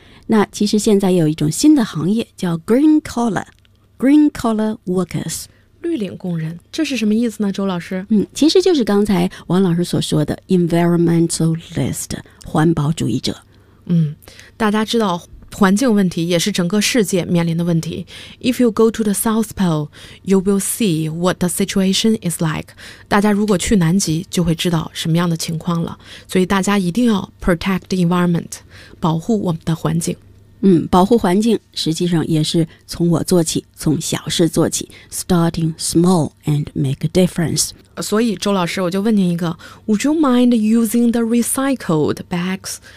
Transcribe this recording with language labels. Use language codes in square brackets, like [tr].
[zh] 那其实现在也有一种新的行业叫 [en] green collar workers， [zh] 绿领工人，这是什么意思呢，周老师？其实就是刚才王老师所说的 environmentalist， 环保主义者。大家知道环境问题也是整个世界面临的问题。 [en] If you go to the South Pole, you will see what the situation is like. [zh] 大家如果去南极就会知道什么样的情况了。所以大家一定要 [en] protect the environment, [zh] 保护我们的环境。保护环境实际上也是从我做起，从小事做起， [en] starting small and make a difference. [zh] 所以周老师，我就问您一个， [en] Would you mind using the recycled bags?